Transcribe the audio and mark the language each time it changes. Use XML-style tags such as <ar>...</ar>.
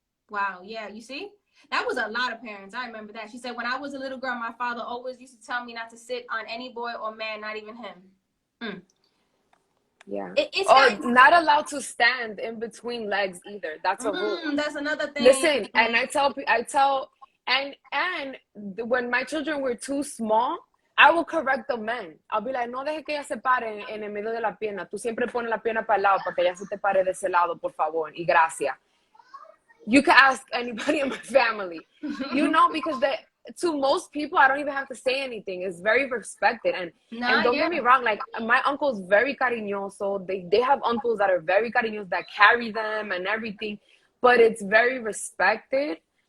<en>Wow, yeah, you see? That was a lot of parents. I remember that. She said, when I was a little girl, my father always used to tell me not to sit on any boy or man, not even him. Yeah. Not allowed to stand in between legs either. That's a rule. That's another thing. Listen, and I tell, and when my children were too small, I will correct the men. I'll be like,</en> <es>no deje que ella se pare en el medio de la pierna. Tú siempre pones la pierna para el lado para que ella se te pare de ese lado, por favor, y gracias.</es> <en>You can ask anybody in my family, you know, because to most people, I don't even have to say anything. It's very respected. And don't get me wrong, like, my uncle's very cariñoso. They have uncles that are very cariñosos, that carry them and everything, but it's very respected.</en>